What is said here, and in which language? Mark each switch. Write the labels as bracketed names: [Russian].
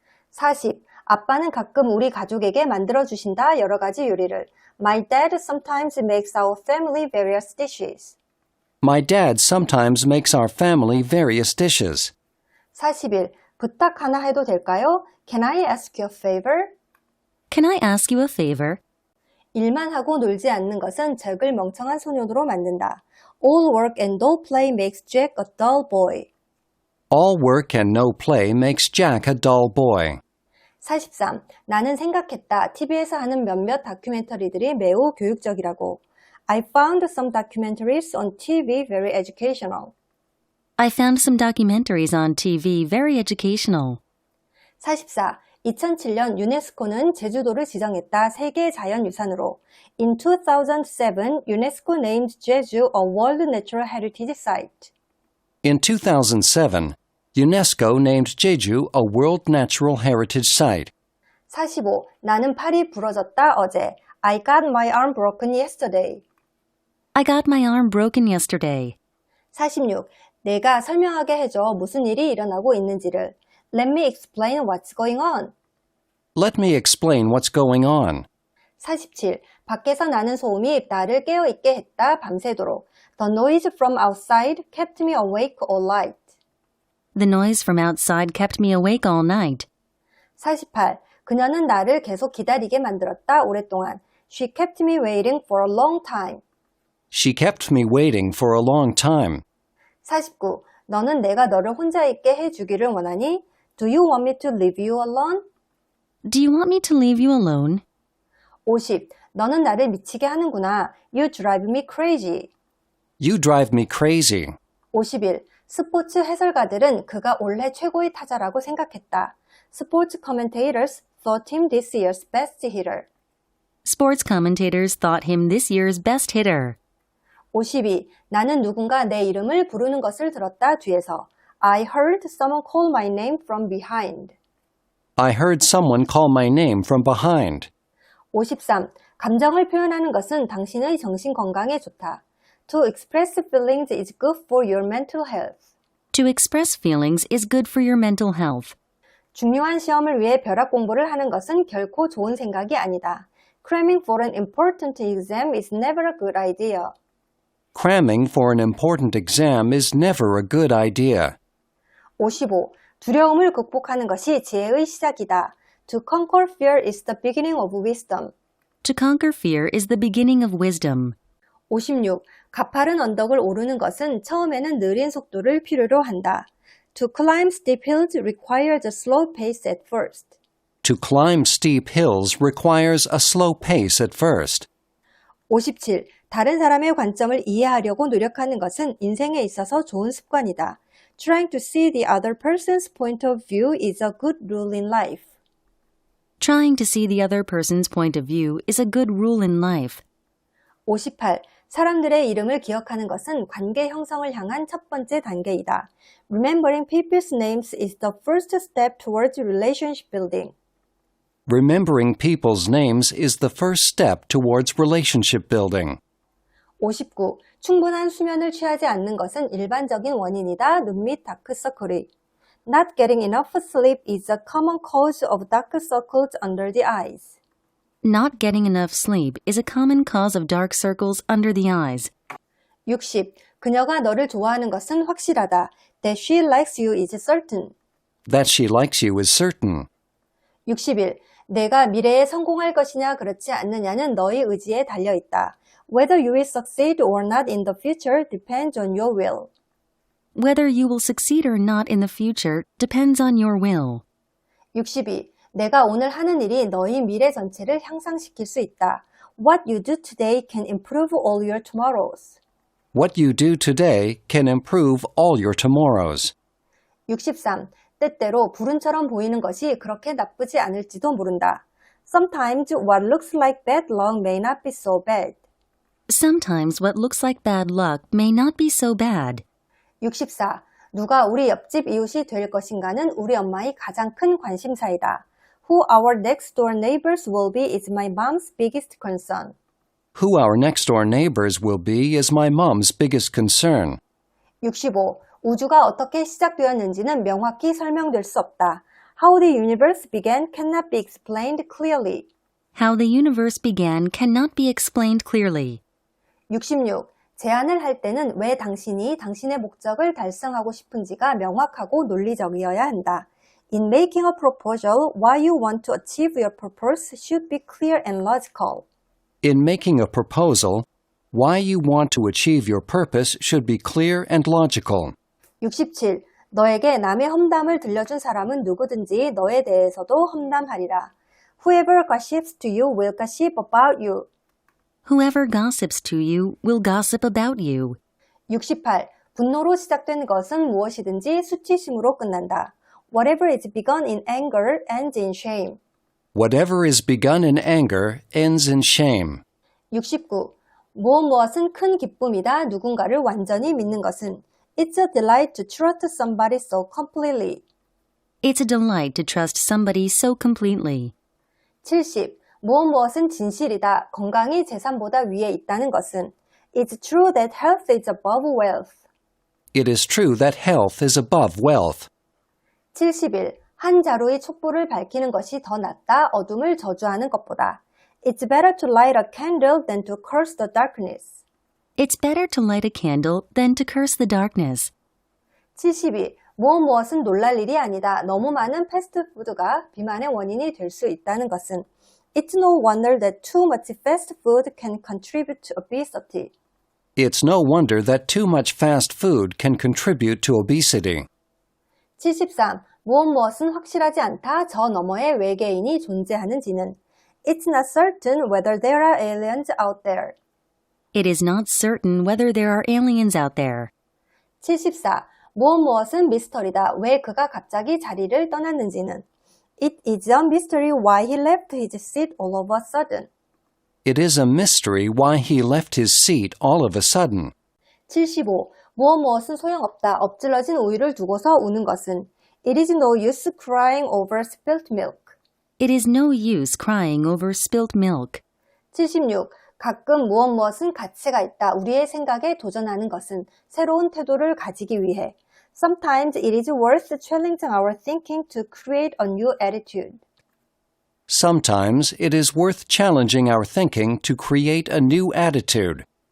[Korean] 40. 아빠는 가끔 우리 가족에게 만들어주신다. 여러 가지 요리를. [English] My dad sometimes makes our family various dishes. My dad sometimes makes our family various dishes. 41. [Korean] 부탁 하나 해도 될까요? [English] Can I ask you a favor? Can I ask you a favor? [Korean] 일만 하고 놀지 않는 것은 잭을 멍청한 소년으로 만든다. [English] All work and no play makes Jack a dull boy. All work and no play makes Jack a dull boy. [Korean] 43. 나는 생각했다. TV에서 하는 몇몇 다큐멘터리들이 매우 교육적이라고. [English] I found some documentaries on TV very educational. I found some documentaries on TV very educational. [Korean] 44. 2007년 유네스코는 제주도를 지정했다. 세계 자연유산으로. [English] In 2007, UNESCO named Jeju a World Natural Heritage Site. In 2007, UNESCO named Jeju a World Natural Heritage Site. [Korean] 45. 나는 팔이 부러졌다. 어제. [English] I got my arm broken yesterday. I got my arm broken yesterday. [Korean] 46. 내가 설명하게 해줘. 무슨 일이 일어나고 있는지를. [English] Let me explain what's going on. Let me explain what's going on. [Korean] 47. 밖에서 나는 소음이 나를 깨어있게 했다. 밤새도록. [English] The noise from outside kept me awake all night. The noise from outside kept me awake all night. [Korean] 48. 그녀는 나를 계속 기다리게 만들었다. 오랫동안. [English] She kept me waiting for a long time. She kept me waiting for a long time. [Korean] 49. 너는 내가 너를 혼자 있게 해주기를 원하니? [English] Do you want me to leave you alone? Do you want me to leave you alone? [Korean] 50. 너는 나를 미치게 하는구나. [English] You drive me crazy. You drive me crazy. [Korean] 51. 스포츠 해설가들은 그가 올해 최고의 타자라고 생각했다. [English] Sports commentators thought him this year's best hitter. Sports commentators thought him this year's best hitter. [Korean] 52. 나는 누군가 내 이름을 부르는 것을 들었다. 뒤에서. [English] I heard someone call my name from behind. I heard someone call my name from behind. [Korean] 53. 감정을 표현하는 것은 당신의 정신 건강에 좋다. [English] To express feelings is good for your mental health. To express feelings is good for your mental health. [Korean] 중요한 시험을 위해 벼락 공부를 하는 것은 결코 좋은 생각이 아니다. [English] Cramming for an important exam is never a good idea. Cramming for an important exam is never a good idea. [Korean] 55. 두려움을 극복하는 것이 지혜의 시작이다. [English] To conquer fear is the beginning of wisdom. To conquer fear is the beginning of wisdom. [Korean] 56. 가파른 언덕을 오르는 것은 처음에는 느린 속도를 필요로 한다. [English] To climb steep hills requires a slow pace at first. To climb steep hills requires a slow pace at first. [Korean] 57. 다른 사람의 관점을 이해하려고 노력하는 것은 인생에 있어서 좋은 습관이다. [English] Trying to see the other person's point of view is a good rule in life. Trying to see the other person's point of view is a good rule in life. [Korean] 58. 사람들의 이름을 기억하는 것은 관계 형성을 향한 첫 번째 단계이다. [English] Remembering people's names is the first step towards relationship building. Remembering people's names is the first step towards relationship building. [Korean] 59. 충분한 수면을 취하지 않는 것은 일반적인 원인이다. 눈 밑 다크서클이. [English] Not getting enough sleep is a common cause of dark circles under the eyes. Not getting enough sleep is a common cause of dark circles under the eyes. [Korean] 60. 그녀가 너를 좋아하는 것은 확실하다. [English] That she likes you is certain. That she likes you is certain. [Korean] 61. 내가 미래에 성공할 것이냐 그렇지 않느냐는 너의 의지에 달려있다. [English] Whether you will succeed or not in the future depends on your will. Whether you will succeed or not in the future depends on your will. [Korean] 62. 내가 오늘 하는 일이 너의 미래 전체를 향상시킬 수 있다. [English] What you do today can improve all your tomorrows. What you do today can improve all your tomorrows. [Korean] 63. 때때로 불운처럼 보이는 것이 그렇게 나쁘지 않을지도 모른다. [English] Sometimes what looks like bad luck may not be so bad. Sometimes what looks like bad luck may not be so bad. [Korean] 64. 누가 우리 옆집 이웃이 될 것인가는 우리 엄마의 가장 큰 관심사이다. [English] Who our next door neighbors will be is my mom's biggest concern. Who our next door neighbors will be is my mom's biggest concern. [Korean] 65. 우주가 어떻게 시작되었는지는 명확히 설명될 수 없다. [English] How the universe began cannot be explained clearly. How the universe began cannot be explained clearly. [Korean] 66. 제안을 할 때는 왜 당신이 당신의 목적을 달성하고 싶은지가 명확하고 논리적이어야 한다. [English] In making a proposal, why you want to achieve your purpose should be clear and logical. In making a proposal, why you want to achieve your purpose should be clear and logical. [Korean] 67. 너에게 남의 험담을 들려준 사람은 누구든지 너에 대해서도 험담하리라. [English] Whoever gossips to you will gossip about you. Whoever gossips to you will gossip about you. [Korean] 68. 분노로 시작된 것은 무엇이든지 수치심으로 끝난다. [English] Whatever is begun in anger ends in shame. Whatever is begun in anger ends in shame. [Korean] 69. 무엇은 큰 기쁨이다. 누군가를 완전히 믿는 것은. [English] It's a delight to trust somebody so completely. It's a delight to trust somebody so completely. [Korean] 70. 무엇은 진실이다. 건강이 재산보다 위에 있다는 것은. [English] It's true that health is above wealth. It is true that health is above wealth. [Korean] 71. 한 자루의 촛불을 밝히는 것이 더 낫다. 어둠을 저주하는 것보다. [English] It's better to light a candle than to curse the darkness. It's better to light a candle than to curse the darkness. [Korean] 72. 무엇은 놀랄 일이 아니다. 너무 많은 패스트푸드가 비만의 원인이 될 수 있다는 것은. [English] It's no wonder that too much fast food can contribute to obesity. It's no wonder that too much fast food can contribute to obesity. [Korean] 73. 무엇은 확실하지 않다. 저 너머에 외계인이 존재하는지는. [English] It's not certain whether there are aliens out there. It is not certain whether there are aliens out there. [Korean] 74. 무엇은 미스터리다. 왜 그가 갑자기 자리를 떠났는지는. [English] It is a mystery why he left his seat all of a sudden. It is a mystery why he left his seat all of a sudden. [Korean] 75. 무엇은 소용없다. 엎질러진 우유를 두고서 우는 것은. [English] It is no use crying over spilt milk. It is no use crying over spilt milk. [Korean] 76. 가끔 무엇은 가치가 있다. 우리의 생각에 도전하는 것은 새로운 태도를 가지기 위해. [English] Sometimes it is worth challenging our thinking to create a new attitude. Sometimes it is worth challenging our thinking to create a new attitude.